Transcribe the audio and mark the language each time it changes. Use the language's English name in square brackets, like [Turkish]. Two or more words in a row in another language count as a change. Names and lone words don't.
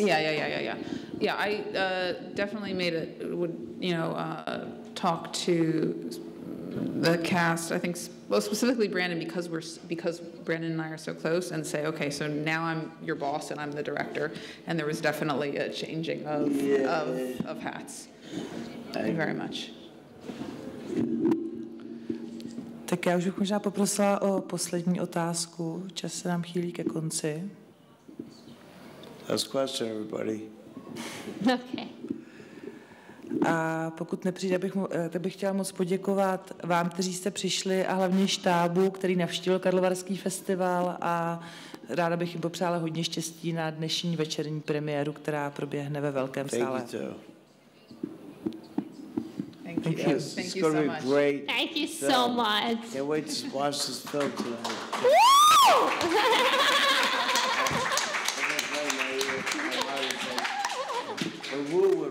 [English] Yeah, I definitely talk to the cast. I think, well, specifically Brandon, because Brandon and I are so close, and say, okay, so now I'm your boss and I'm the director, and there was definitely a changing of hats. Thank you very much. [Czech] Tak já už bych možná poprosila o poslední otázku. Čas se nám chýlí ke konci. [English] Last question, everybody. Okay. [Czech] A pokud nepřijde, tak bych chtěla moc poděkovat vám, kteří jste přišli, a hlavně štábu, který navštívil Karlovarský festival, a ráda bych jim popřála hodně štěstí na dnešní večerní premiéru, která proběhne ve velkém sále. [English] Thank you. Yes, Thank it's you going so to be much. great. Thank you film. so much. Can't wait to watch this film tonight. The woo went right in my head. Oh, I I'm